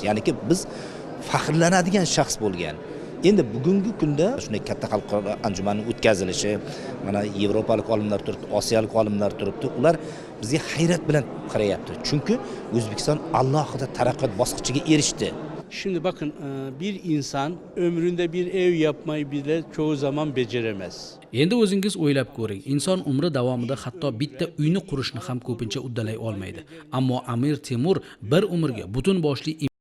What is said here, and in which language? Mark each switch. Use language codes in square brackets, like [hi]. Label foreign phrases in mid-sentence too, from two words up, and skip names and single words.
[uz] Ya'niki biz faxrlanadigan shaxs bo'lgan. Endi bugungi kunda shunday katta xalqaro anjumanning o'tkazilishi, mana yevropalik olimlar turibdi, osiyolik olimlar turibdi. Ular bizga hayrat bilan qarayapti. Chunki O'zbekiston alohida taraqqiyot bosqichiga erishdi. [tr] Şimdi bakın, bir insan ömründe bir ev yapmayı bile çoğu zaman beceremez. [uz] Endi o'zingiz o'ylab ko'ring, inson umri davomida hatto bitta uyni qurishni ham ko'pincha uddalay olmaydi. Ammo Amir Temur bir umrga butun boshli